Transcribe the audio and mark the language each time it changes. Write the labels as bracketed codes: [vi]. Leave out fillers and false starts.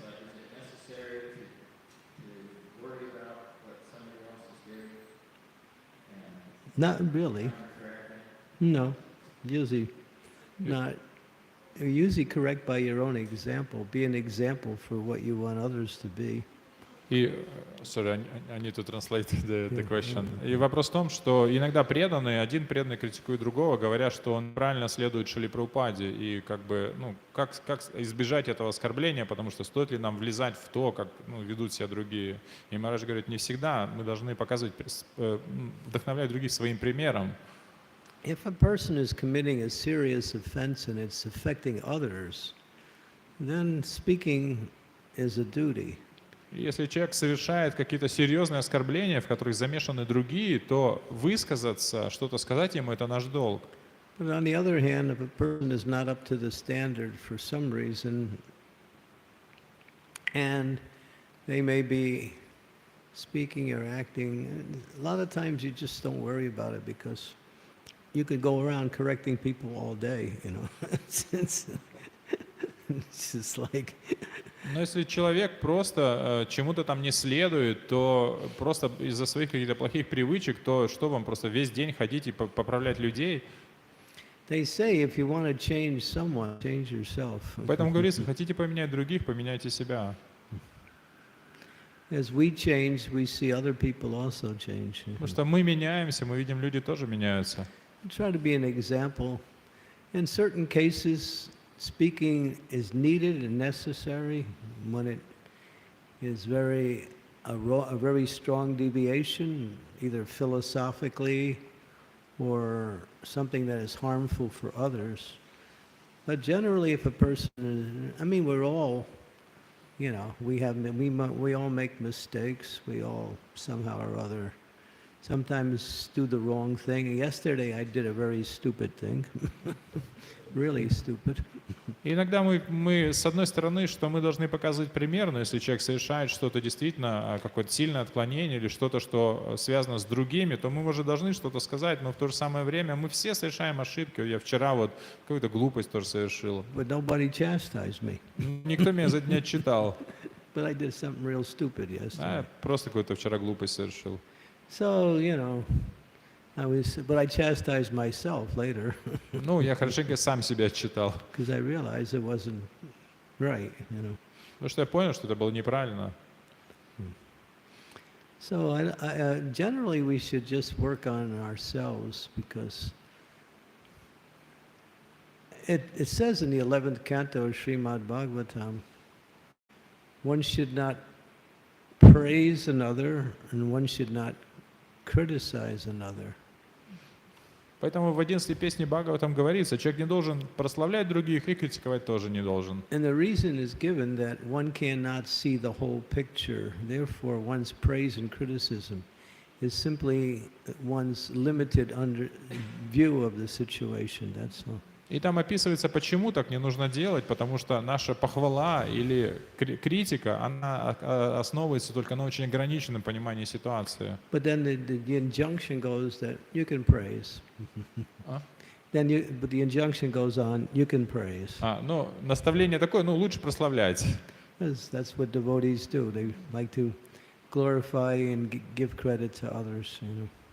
[en] Like, is it necessary to worry about what somebody else is doing? And Not really. correctly? No, usually not. You're usually correct by your own example. Be an example for what you want others to be. И, sorry, I need to translate the question. [ru] И вопрос в том, что иногда преданные, один преданный критикует другого, говоря, что он правильно следует Шриле Прабхупаде, и как бы, ну, как избежать этого оскорбления, потому что стоит ли нам влезать в то, как ведут себя другие. И Махарадж говорит, не всегда мы должны показывать, вдохновлять других своим примером. [en] If a person is committing a serious offense and it's affecting others, then speaking is a duty. [ru] Если человек совершает какие-то серьезные оскорбления, в которых замешаны другие, то высказаться, что-то сказать ему — это наш долг. [en] But on the other hand, if a person is not up to the standard for some reason, and they may be speaking or acting, a lot of times you just don't worry about it because you could go around correcting people all day, you know. It's just like... [ru] Но если человек просто чему-то там не следует, то просто из-за своих каких-то плохих привычек, то что вам просто весь день ходить и поправлять людей? [en] They say if you want to change someone, change yourself. [ru] Поэтому говорится, хотите поменять других, поменяйте себя. [en] As we change, we see other people also change. [ru] Потому что мы меняемся, мы видим, люди тоже меняются. [en] Try to be an example. In certain cases, speaking is needed and necessary when it is a very strong deviation, either philosophically or something that is harmful for others. But generally, if a person is, I mean, we're all, you know, we all make mistakes. We all somehow or other sometimes do the wrong thing. Yesterday, I did a very stupid thing. Really stupid. [ru] И иногда мы, с одной стороны, что мы должны показывать пример, но если человек совершает что-то действительно, какое-то сильное отклонение или что-то, что связано с другими, то мы уже должны что-то сказать, но в то же самое время мы все совершаем ошибки. Я вчера вот какую-то глупость тоже совершил. [en] But nobody chastised me. [ru] Никто меня за это не отчитал. [en] But I did something real stupid yesterday. [ru] Просто какую-то вчера глупость совершил. [en] So, you know, but I chastised myself later. [ru] Ну, я хорошенько сам себя отчитал. [en] Because I realized it wasn't right, you know. [ru] Потому что я понял, что это было неправильно. [en] So generally we should just work on ourselves because it says in the 11th canto of Srimad Bhagavatam, one should not praise another and one should not criticize another. [ru] Поэтому в 11-й песне Бхагаватам говорится, человек не должен прославлять других и критиковать тоже не должен. [en] And the reason is given that one cannot see the whole picture. Therefore, one's praise and criticism is simply one's limited view of the situation. That's all. [ru] И там описывается, почему так не нужно делать, потому что наша похвала или критика, она основывается только на очень ограниченном понимании ситуации. [en] But then the injunction goes that you can praise. But the injunction goes on, you can praise. [ru] Ну, наставление такое, ну, лучше прославлять. [en] That's what devotees do. They like to glorify and give credit to others, you know.